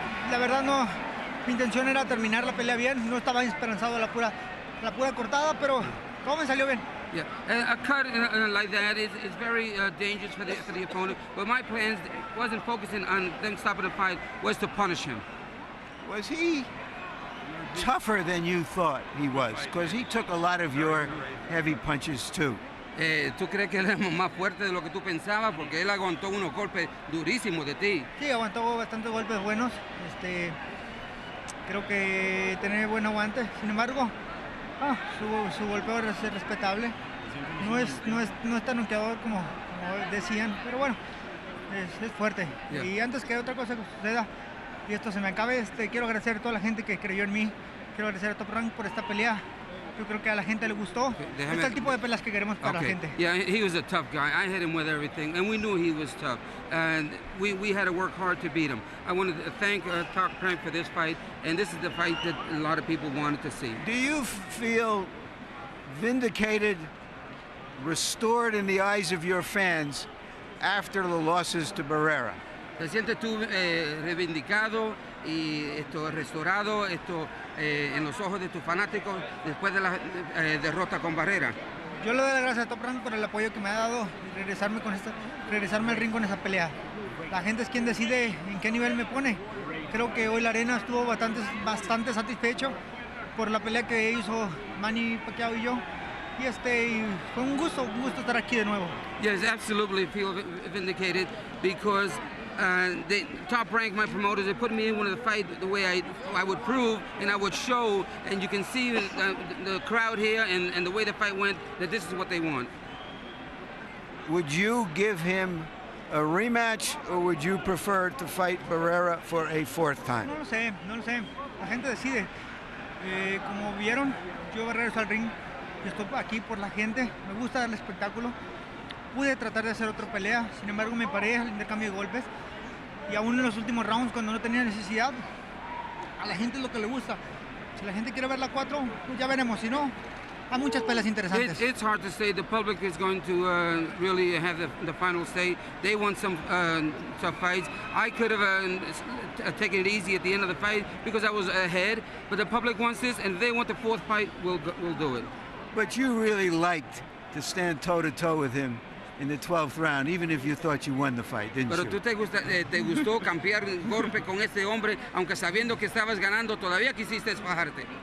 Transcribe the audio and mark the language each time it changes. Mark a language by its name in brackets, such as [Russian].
[Spanish] La verdad no, mi intención era terminar la pelea bien, no estaba esperanzado a la pura cortada, pero todo me salió bien. [English] Yeah, a cut like that is very dangerous for the opponent. But my plans wasn't focusing on them stopping the fight, was to punish him. Was he tougher than you thought he was? Because he took a lot of your heavy punches too. [Spanish] ¿Tú crees que él es más fuerte de lo que tú pensabas? Porque él aguantó unos golpes durísimos de ti. Sí, aguantó bastantes golpes buenos. Creo que tiene buen aguante. Sin embargo, su golpeo es respetable. No es tan noqueador como decían, pero bueno, es fuerte. [English] Yeah. [Spanish] Y antes que otra cosa que suceda y esto se me acabe, quiero agradecer a toda la gente que creyó en mí. Quiero agradecer a Top Rank por esta pelea. Yo creo que a la gente le gustó. Este es el tipo de peleas que queremos para la gente. [English] Yeah, he was a tough guy. I hit him with everything, and we knew he was tough. And we had to work hard to beat him. I wanted to thank Top Rank for this fight, and this is the fight that a lot of people wanted to see. Do you feel vindicated, restored in the eyes of your fans after the losses to Barrera? [Spanish] ¿Te sientes tú reivindicado y restaurado en los ojos de tus fanáticos después de la derrota con Barrera? Yo le doy las gracias a Top Rank por el apoyo que me ha dado y regresarme al ring con esa pelea. La gente es quien decide en qué nivel me pone. Creo que hoy la arena estuvo bastante satisfecho por la pelea que hizo Manny Pacquiao y yo. Y fue un gusto estar aquí de nuevo. [English] Yes, absolutely feel vindicated because the Top Rank, my promoters, they put me in one of the fight the way I would prove and I would show, and you can see the crowd here and the way the fight went that this is what they want. Would you give him a rematch, or would you prefer to fight Barrera for a fourth time? [Spanish] No lo sé. La gente decide. Como vieron, yo regreso al ring. Estoy aquí por la gente. Me gusta el espectáculo. Pude tratar de hacer otra pelea, sin embargo me paré al intercambio de golpes y aún en los últimos rounds cuando no tenía necesidad, a la gente es lo que le gusta. Si la gente quiere ver la 4, pues ya veremos, si no, hay muchas peleas interesantes. [English] It's hard to say. The public is going to really have the final say. They want some tough fights. I could have taken it easy at the end of the fight because I was ahead, but the public wants this, and if they want the fourth fight, we'll do it. But you really liked to stand toe-to-toe with him in the 12th round, even if you thought you won the fight, didn't [Spanish] Pero [English] you? [Spanish] tú te gustó cambiar golpe con este hombre, aunque sabiendo que estabas ganando, todavía quisiste bajarte.